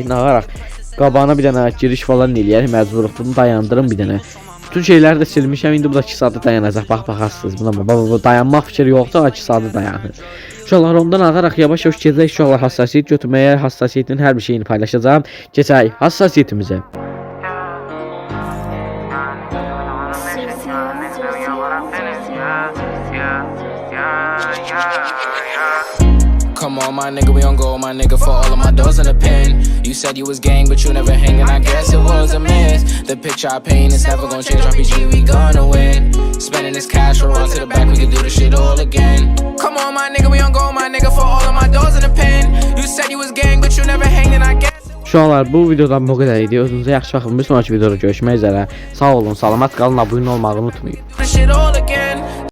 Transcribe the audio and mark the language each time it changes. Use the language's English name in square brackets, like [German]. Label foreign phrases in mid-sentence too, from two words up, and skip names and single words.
[Azerbaijani] Nağaraq qabağına bir dənə giriş falan eləyər, məcburuq bunu dayandırım bir dənə. Bütün şeyləri də silmişəm. İndi bu da 2 saatda dayanacaq. Baxarsınız buna. Bu dayanmaq fikri yoxdur, 2 saatda dayanır. İnşallah ondan ağaraq yavaş-yavaş gedək. İnşallah hassasiyyət götürməyə, hassasiyyətin hər bir şeyini paylaşacağam. Keçək hassasiyyətimizə. [English] Come on, my nigga, we on go, my nigga, for all of my doors in the pen. You said you was gang, but you never hang, and I guess it was a miss. The picture I paint is never gonna change. RPG, we gonna win. Spending this cash, we'll run to the back, we can do this shit all again. Come on, my nigga, we on go, my nigga, for all of my doors in the pen. You said you was gang, but you never hang, and I guess. [Azerbaijani] Uşaqlar, bu videodan bu qədər idi. Özünüzə yaxşı baxın. Bir sonraki videoda görüşmək üzrə. Sağ olun, salamat qalın, abunə olmağı unutmayın.